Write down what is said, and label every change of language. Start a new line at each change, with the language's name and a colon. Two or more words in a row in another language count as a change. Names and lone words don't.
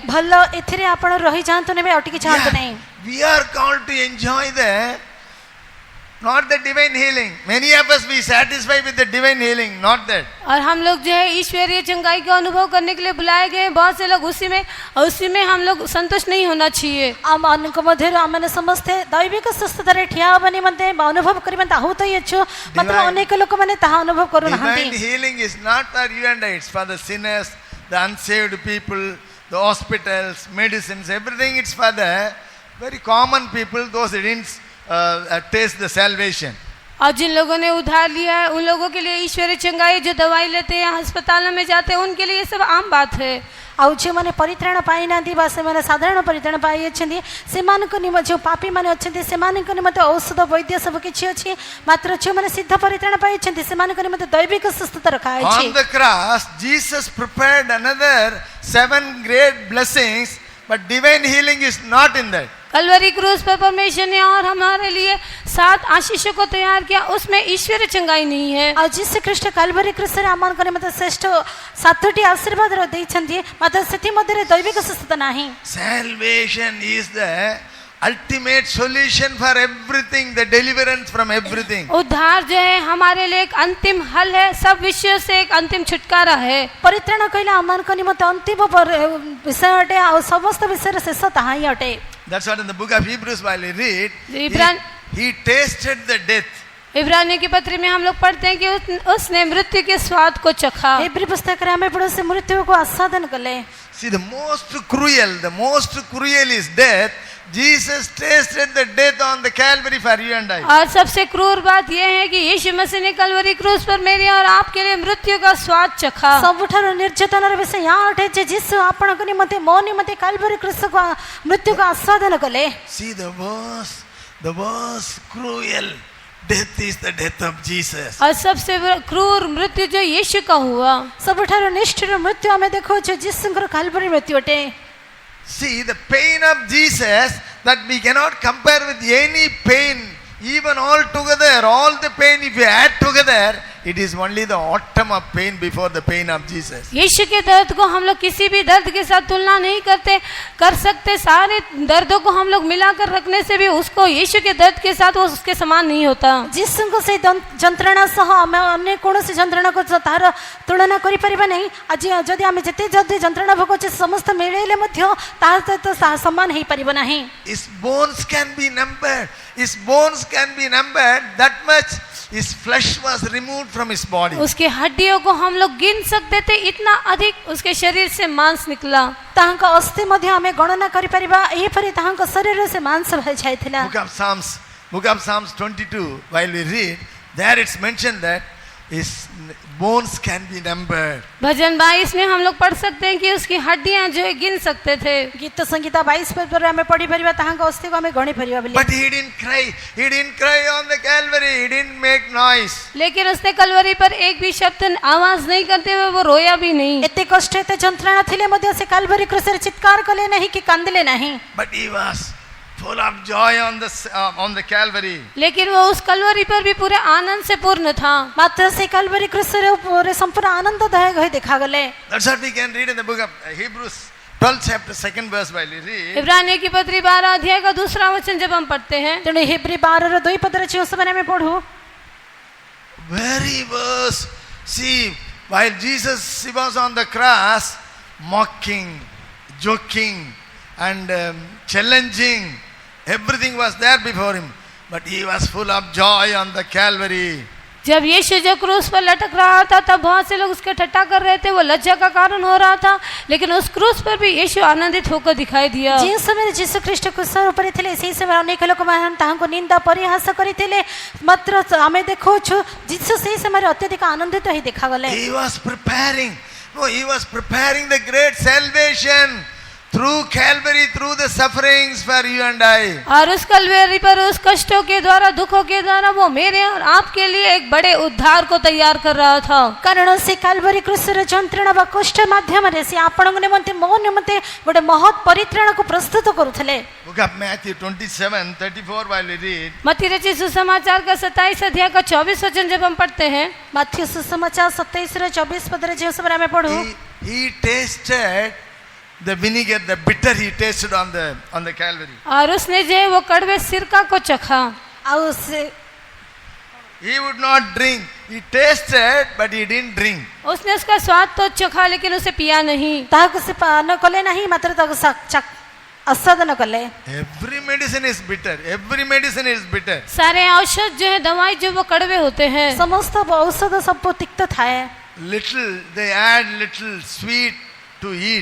Odia: ଭଲ ଏଥିରେ ଆପଣ ରହି ଯାଆନ୍ତୁ ନେବେ ଅଟକି ଯାଆନ୍ତୁ ନାହିଁ।
English: We are called to enjoy not the divine healing. Many of us be satisfied with the divine healing, not that.
Hindi: और हम लोग जो है ईश्वरीय चंगाई का अनुभव करने के लिए बुलाए गए हैं। बहुत से लोग उसी में हम लोग संतुष्ट नहीं होना चाहिए।
Odia: ଆମମାନଙ୍କ ମଧ୍ୟରୁ ଆମମାନେ ସମସ୍ତେ ଦୈବିକ ସୁସ୍ଥତାରେ ଠିଆ ହେବା ନିମନ୍ତେ ଅନୁଭବ କରିବା ତାହୁତ ଇଚ୍ଛୁ, ମାତ୍ର ଅନେକ ଲୋକମାନେ ତାହା ଅନୁଭବ କରୁନାହାନ୍ତି।
English: Divine healing is not for you and I, it's for the sinners, the unsaved people, the hospitals, medicines, everything. It's for the very common people, those who didn't taste the salvation.
Hindi: और जिन लोगों ने उधार लिया है उन लोगों के लिए ईश्वरीय चंगाई, जो दवाई लेते हैं, अस्पतालों में जाते हैं, उनके लिए ये सब आम बात है।
Odia: ଆଉ ଯେଉଁମାନେ ପରିତ୍ରାଣ ପାଇନାହାନ୍ତି ବା ସେମାନେ ସାଧାରଣ ପରିତ୍ରାଣ ପାଇଅଛନ୍ତି, ସେମାନଙ୍କ ନିମନ୍ତେ ଯେଉଁ ପାପୀମାନେ ଅଛନ୍ତି ସେମାନଙ୍କ ନିମନ୍ତେ ଔଷଧ ବୈଦ୍ୟ ସବୁ କିଛି ଅଛି, ମାତ୍ର ଯେଉଁମାନେ ସିଦ୍ଧ ପରିତ୍ରାଣ ପାଇଛନ୍ତି ସେମାନଙ୍କ ନିମନ୍ତେ ଦୈବିକ ସୁସ୍ଥତା ରଖାଯାଇଛି।
English: On the cross, Jesus prepared another 7 great blessings, but divine healing is not in that.
Hindi: कलवरी क्रूस पर परमेश्वर ने और हमारे लिए 7 आशीषों को तैयार किया, उसमें ईश्वरीय चंगाई नहीं है।
Odia: ଆଉ ଯୀଶୁ ଖ୍ରୀଷ୍ଟ କାଲଭାରୀ କ୍ରୁସରେ ଆମମାନଙ୍କ ନିମନ୍ତେ ଶ୍ରେଷ୍ଠ 7ଟି ଆଶୀର୍ବାଦ ଦେଇଛନ୍ତି, ମାତ୍ର ସେଥିମଧ୍ୟରେ ଦୈବିକ ସୁସ୍ଥତା ନାହିଁ।
English: Salvation is the ultimate solution for everything, the deliverance from everything.
Hindi: उद्धार जो है हमारे लिए एक अंतिम हल है, सब विषयों से एक अंतिम छुटकारा है।
Odia: ପରିତ୍ରାଣ କହିଲେ ଆମମାନଙ୍କ ନିମନ୍ତେ ଅନ୍ତିମ ବିଷୟ ଅଟେ, ଆଉ ସମସ୍ତ ବିଷୟରେ ଶେଷ ତାହା ହିଁ ଅଟେ।
English: That's what in the book of Hebrews while we read, Hebrew- he tasted the death.
Hindi: इब्रानियों की पत्री में हम लोग पढ़ते हैं कि उसने मृत्यु के स्वाद को चखा।
Odia: ଏବ୍ରୀ ପୁସ୍ତକରେ ଆମେ ପଢୁ ସେ ମୃତ୍ୟୁକୁ ଆସ୍ୱାଦନ କଲେ।
English: See, the most cruel is death. Jesus tasted the death on the Calvary for you and I.
Hindi: और सबसे क्रूर बात यह है कि यीशु मसीह ने कलवरी क्रूस पर मेरे और आपके लिए मृत्यु का स्वाद चखा।
Odia: ସବୁଠାରୁ ନିର୍ଯାତନାର ବିଷୟ ଏହା ଅଟେ ଯେ ଯୀଶୁ ଆପଣଙ୍କ ନିମନ୍ତେ ମୋ ନିମନ୍ତେ କାଲଭାରୀ କ୍ରୁସକୁ ମୃତ୍ୟୁକୁ ଆସ୍ୱାଦନ କଲେ।
English: See, the worst cruel death is the death of Jesus.
Hindi: और सबसे क्रूर मृत्यु जो यीशु का हुआ,
Odia: ସବୁଠାରୁ ନିଷ୍ଠୁର ମୃତ୍ୟୁ ଆମେ ଦେଖୁଛୁ ଯୀଶୁଙ୍କର କାଲଭାରୀ ମୃତ୍ୟୁ ଅଟେ।
English: See, the pain of Jesus that we cannot compare with any pain, even all together, all the pain if you add together, it is only the atom of pain before the pain of Jesus.
Hindi: यीशु के दर्द को हम लोग किसी भी दर्द के साथ तुलना नहीं कर सकते। सारे दर्दों को हम लोग मिलाकर रखने से भी उसको यीशु के दर्द के साथ वो उसके समान नहीं होता।
Odia: ଯୀଶୁଙ୍କ ସେଇ ଯନ୍ତ୍ରଣା ସହ ଆମେ ଅନ୍ୟ କୌଣସି ଯନ୍ତ୍ରଣାକୁ ତାହାର ତୁଳନା କରିପାରିବା ନାହିଁ। ଆଜି ଯଦି ଆମେ ଯେତେ ଯନ୍ତ୍ରଣା ଭୋଗୁଛେ ସମସ୍ତ ମିଳେଇଲେ ମଧ୍ୟ ତାହା ସହିତ ସମାନ ହେଇପାରିବ ନାହିଁ।
English: His bones can be numbered. That much his flesh was removed from his body.
Hindi: उसके हड्डियों को हम लोग गिन सकते थे, इतना अधिक उसके शरीर से मांस निकला।
Odia: ତାହାଙ୍କ ଅସ୍ଥି ମଧ୍ୟ ଆମେ ଗଣନା କରିପାରିବା, ଏହିପରି ତାହାଙ୍କ ଶରୀରରେ ସେ ମାଂସ ବାହାରିଯାଇଥିଲା।
English: Book of Psalms 22, while we read, there it's mentioned that his bones can be numbered.
Hindi: भजन 22 में हम लोग पढ़ सकते हैं कि उसकी हड्डियां जो है गिन सकते थे।
Odia: ଗୀତ ସଂଗୀତା 22 ପଦରେ ଆମେ ପଢିପାରିବା ତାହାଙ୍କ ଅସ୍ଥିକୁ ଆମେ ଗଣି ପାରିବା ବୋଲି।
English: But he didn't cry on the Calvary, he didn't make noise.
Hindi: लेकिन उसने कलवरी पर एक भी शब्द आवाज नहीं करते हुए वो रोया भी नहीं।
Odia: ଏତେ କଷ୍ଟ ଏତେ ଯନ୍ତ୍ରଣା ଥିଲେ ମଧ୍ୟ ସେ କାଲଭାରୀ କ୍ରୁସରେ ଚିତ୍କାର କଲେ ନାହିଁ କି କାନ୍ଦିଲେ ନାହିଁ।
English: But he was full of joy on the Calvary.
Hindi: लेकिन वो उस कलवरी पर भी पूरे आनंद से पूर्ण था।
Odia: ମାତ୍ର ସେ କାଲଭାରୀ କ୍ରୁସରେ ଉପରେ ସମ୍ପୂର୍ଣ୍ଣ ଆନନ୍ଦଦାୟକ ହୋଇ ଦେଖାଗଲେ।
English: That's what we can read in the book of Hebrews 12 chapter 2nd verse while we read.
Hindi: इब्रानियों की पत्री 12 अध्याय का 2रा वचन जब हम पढ़ते हैं,
Odia: ତେଣୁ ହେବ୍ରୀ 12ର 2 ପଦରେ ଯେଉଁ ସମୟରେ ଆମେ ପଢୁ,
English: Very verse. See, while Jesus he was on the cross, mocking, joking, and challenging, everything was there before him, but he was full of joy on the Calvary.
Hindi: जब यीशु जो क्रूस पर लटक रहा था तब बहुत से लोग उसके ठट्टा कर रहे थे, वो लज्जा का कारण हो रहा था, लेकिन उस क्रूस पर भी यीशु आनंदित होकर दिखाई दिया।
Odia: ଯେଉଁ ସମୟରେ ଯୀଶୁ ଖ୍ରୀଷ୍ଟ କ୍ରୁସ ଉପରେ ଥିଲେ ସେହି ସମୟରେ ଅନେକ ଲୋକମାନେ ତାହାଙ୍କୁ ନିନ୍ଦା ପରିହାସ କରିଥିଲେ, ମାତ୍ର ଆମେ ଦେଖୁଛୁ ଯୀଶୁ ସେହି ସମୟରେ ଅତ୍ୟଧିକ ଆନନ୍ଦିତ ହୋଇ ଦେଖାଗଲେ।
English: He was preparing the great salvation through Calvary, through the sufferings for you and I.
Hindi: और उस कलवरी पर उस कष्टों के द्वारा, दुखों के द्वारा वो मेरे और आपके लिए एक बड़े उद्धार को तैयार कर रहा था।
Odia: କାରଣ ସେ କାଲଭାରୀ କ୍ରୁସର ଯନ୍ତ୍ରଣା ବା କଷ୍ଟ ମାଧ୍ୟମରେ ସେ ଆପଣଙ୍କ ନିମନ୍ତେ ମୋ ନିମନ୍ତେ ଗୋଟେ ମହତ୍ ପରିତ୍ରାଣକୁ ପ୍ରସ୍ତୁତ କରୁଥିଲେ।
English: Book of Matthew 27:34 while we read.
Hindi: मत्ती रचित सुसमाचार का 27 अध्याय का 24 वचन जब हम पढ़ते हैं,
Odia: ମାଥ୍ୟୁ ସୁସମାଚାର 27ର 24 ପଦରେ ଯେଉଁ ସମୟରେ ଆମେ ପଢୁ,
English: he tasted the vinegar, the bitter he tasted on the Calvary.
Hindi: और उसने जो है वो कड़वे सिरका को चखा।
Odia: ଆଉ ସେ
English: He would not drink. He tasted, but he didn't drink.
Hindi: उसने उसका स्वाद तो चखा लेकिन उसे पिया नहीं।
Odia: ତାହାକୁ ସେ ପାନ କଲେ ନାହିଁ, ମାତ୍ର ତାକୁ ଆସ୍ୱାଦନ କଲେ।
English: Every medicine is bitter. Every medicine is bitter.
Hindi: सारे औषध जो है, दवाई जो वो कड़वे होते हैं।
Odia: ସମସ୍ତ ଔଷଧ ସବୁ ତିକ୍ତ ଥାଏ।
English: Little, they add little sweet to eat.